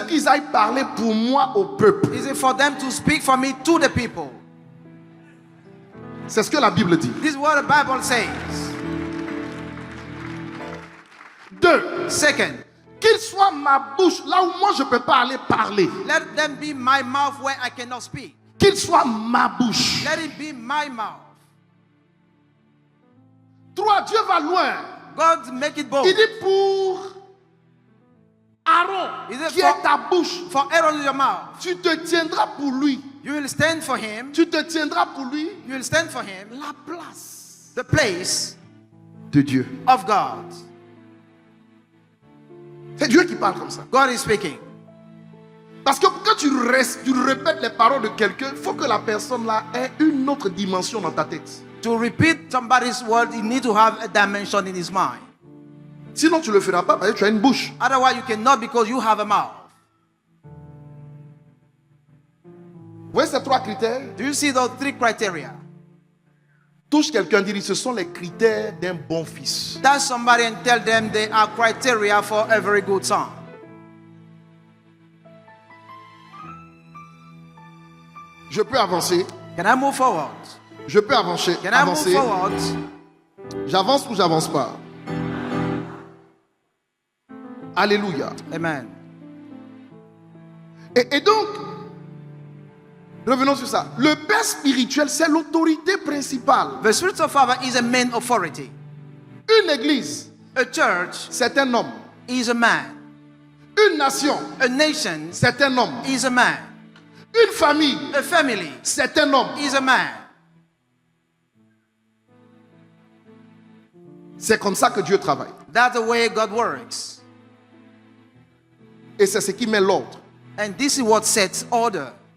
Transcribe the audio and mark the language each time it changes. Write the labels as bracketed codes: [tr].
[fr] pour qu'ils aillent parler pour moi au peuple. [en] is it for them to speak for me to the people. [fr] C'est ce que la Bible dit. [en] This is what the Bible says. [fr] 2. [en] Second, [fr] Qu'il soit ma bouche, là où moi je ne peux pas aller parler. [en] let them be my mouth where I cannot speak. [fr] Qu'il soit ma bouche. [en] Let it be my mouth. [fr] 3. Dieu va loin. [en] God make it bold. [fr] Il dit pour Aaron, [en] Is it [fr] qui est ta bouche, [en] For Aaron in your mouth. [fr] tu te tiendras pour lui. [en] You will stand for him. [fr] Tu te tiendras pour lui [en] You will stand for him. [fr] la place [en] The place [fr] de Dieu. [en] of God. [fr] C'est Dieu qui parle comme ça. [en] God is speaking. [fr] Parce que quand tu répètes les paroles de quelqu'un, il faut que la personne là ait une autre dimension dans ta tête. [en] To repeat somebody's word, you need to have a dimension in his mind. [fr] Sinon, tu ne le feras pas parce que tu as une bouche. [en] Otherwise, you cannot because you have a mouth. [fr] Vous voyez ces 3 critères? [en] Do you see those 3 criteria? [fr] Touche quelqu'un, dit ce sont les critères d'un bon fils. [en] Touch somebody and tell them they are criteria for a very good son. [fr] Je peux avancer. [en] Can I move forward? [fr] Je peux avancer. [en] Can I move forward? [fr] J'avance ou j'avance pas? Alléluia. Amen. Et donc, revenons sur ça. Le père spirituel, c'est l'autorité principale. [en] The spiritual father is a main authority. [fr] Une église, [en] A church [fr] c'est un homme. [en] is a man. [fr] Une nation, [en] A nation [fr] c'est un homme. [en] is a man. [fr] Une famille, [en] A family [fr] c'est un homme. [en] is a man. [fr] C'est comme ça que Dieu travaille. [en] That's the way God works. [fr] Et c'est ce qui met l'ordre. [en] And this is what sets order.